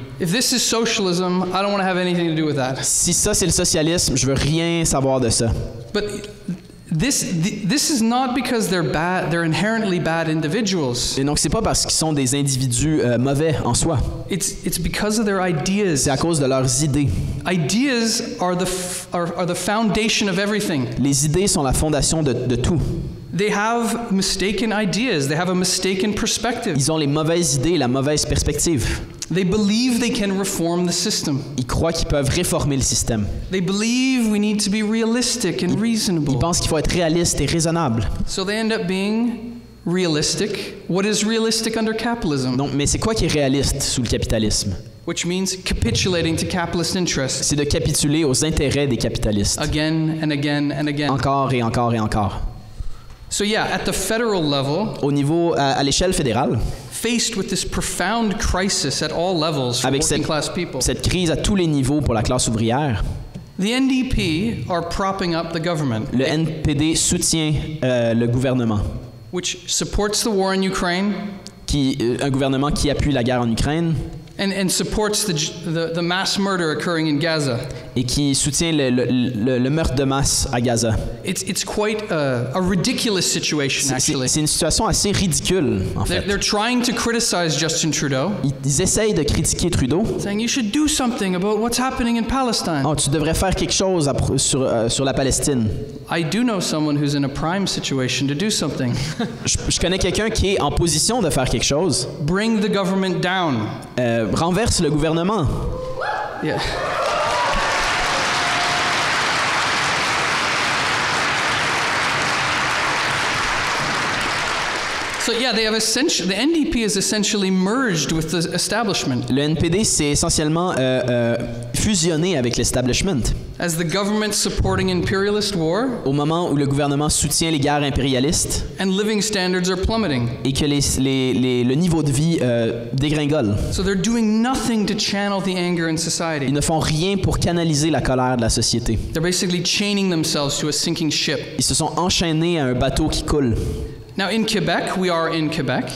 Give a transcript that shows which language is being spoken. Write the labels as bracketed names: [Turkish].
[English] If this is socialism, I don't want to have anything to do with that. [French] Si ça c'est le socialisme, je veux rien savoir de ça. [English] But this is not because they're bad, they're inherently bad individuals. [French] Et donc c'est pas parce qu'ils sont des individus mauvais en soi. [English] It's because of their ideas. [French] C'est à cause de leurs idées. [English] Ideas are the foundation of everything. [French] Les idées sont la fondation de tout. [English] They have mistaken ideas. They have a mistaken perspective. [French] Ils ont les mauvaises idées, la mauvaise perspective. [English] They believe they can reform the system. [French] Ils croient qu'ils peuvent réformer le système. [English] They believe we need to be realistic and reasonable. [French] Ils pensent qu'il faut être réaliste et raisonnable. [English] So they end up being realistic. What is realistic under capitalism? [French] Donc, mais c'est quoi qui est réaliste sous le capitalisme? [English] Which means capitulating to capitalist interests. [French] C'est de capituler aux intérêts des capitalistes. [English] Again and again and again. [French] Encore et encore et encore. [English] So yeah, at the federal level, [French] Au niveau, à l'échelle fédérale, [English] faced with this profound crisis at all levels for [French] avec [English] working class people, [French] cette crise à tous les niveaux pour la classe ouvrière, [English] the NDP are propping up the government, [French] le NPD soutient le gouvernement, [English] which supports the war in Ukraine [French] un gouvernement qui appuie la guerre en Ukraine [English] and supports the mass murder occurring in Gaza. [French] et qui soutient le meurtre de masse à Gaza. [English] It's quite a ridiculous situation, actually. [French] C'est une situation assez ridicule, en fait. [English] They're trying to criticize Justin Trudeau, [French] Ils essayent de critiquer Trudeau. [English] saying you should do something about what's happening in Palestine. [French] Oh, tu devrais faire quelque chose sur la Palestine. [English] I do know someone who's in a prime situation to do something. [French] Je connais quelqu'un qui est en position de faire quelque chose. [English] Bring the government down. [French] Renverse le gouvernement. [English] Yeah. So yeah, they have the NDP is essentially merged with the establishment. [French] Le NPD s'est essentiellement fusionné avec l'establishment. [English] As the government supporting imperialist war, [French] Au moment où le gouvernement soutient les guerres impérialistes [English] and living standards are plummeting. [French] et que le niveau de vie dégringole. [English] So they're doing nothing to channel the anger in society. [French] Ils ne font rien pour canaliser la colère de la société. [English] They're basically chaining themselves to a sinking ship. [French] Ils se sont enchaînés à un bateau qui coule. [English] Now in Quebec, we are in Quebec.